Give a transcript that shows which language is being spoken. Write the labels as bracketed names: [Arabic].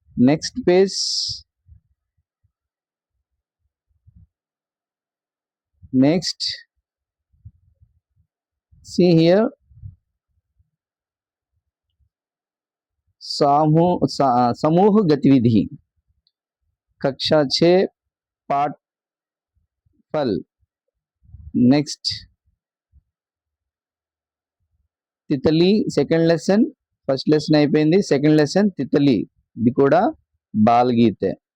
[English] next page, next see here, [Hindi] समूह गतिविधि, कक्षा 6 पाठ फल। [Telugu] Next Titli second lesson, first lesson అయిపోయింది, సెకండ్ లెసన్ తితలి, ఇది కూడా బాల్ గీతే.